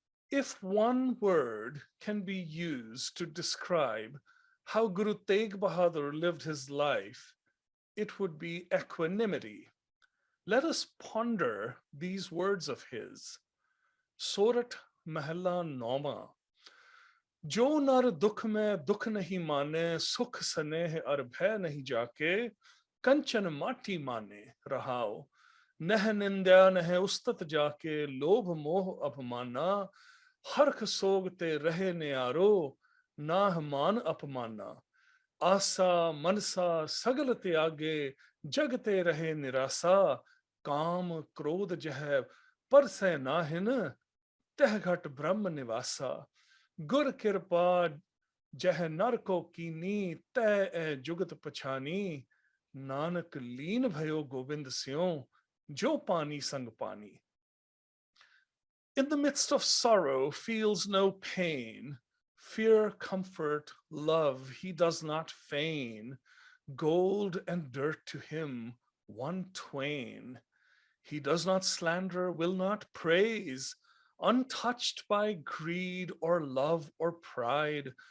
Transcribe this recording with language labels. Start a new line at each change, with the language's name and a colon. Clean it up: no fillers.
English: If one word can be used to describe how Guru Tegh Bahadur lived his life, it would be equanimity. Let us ponder these words of his.
Punjabi: Sorat Mahalla Noma.
Braj: जो नर दुख में दुख नहीं माने सुख स्नेह और भय नहीं जाके कंचन माटी माने रहाओ नह निंदा नह उस्तत जाके लोभ मोह अपमाना हर्ख सोगते रहे न्यारो नाह मान अपमाना आसा मनसा सगल त्यागे जगते रहे निरासा काम क्रोध जह पर से नाहिन तह घट ब्रह्म निवासा गुर कृपा जह नर को कीनी तय ए जुगत पछानी नानक लीन भयो गोविंद स्यों जो पानी संग पानी.
English: In the midst of sorrow feels no pain, fear, comfort, love he does not feign, gold and dirt to him one twain. He does not slander, will not praise, untouched by greed or love or pride.